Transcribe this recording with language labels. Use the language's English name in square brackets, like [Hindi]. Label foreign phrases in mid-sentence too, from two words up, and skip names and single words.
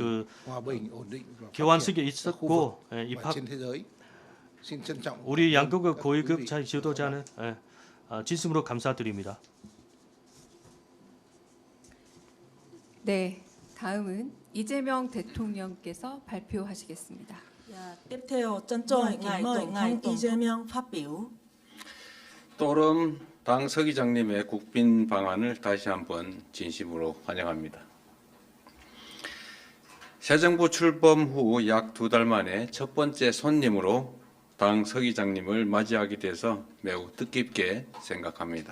[Korean] 교환식이 있었고 입학 우리 양국의 고위급 지도자는 진심으로 감사드립니다. 네, 다음은 이재명 대통령께서 발표하시겠습니다. [Vietnamese] Tiếp theo trân trọng kính mời ngài I재명 phát biểu. [Korean] 또름 당 서기장님의 국빈 방안을 다시 한번 진심으로 환영합니다. 새 정부 출범 후 약 2달 만에 첫 번째 손님으로 당 서기장님을 맞이하게 돼서 매우 뜻깊게 생각합니다.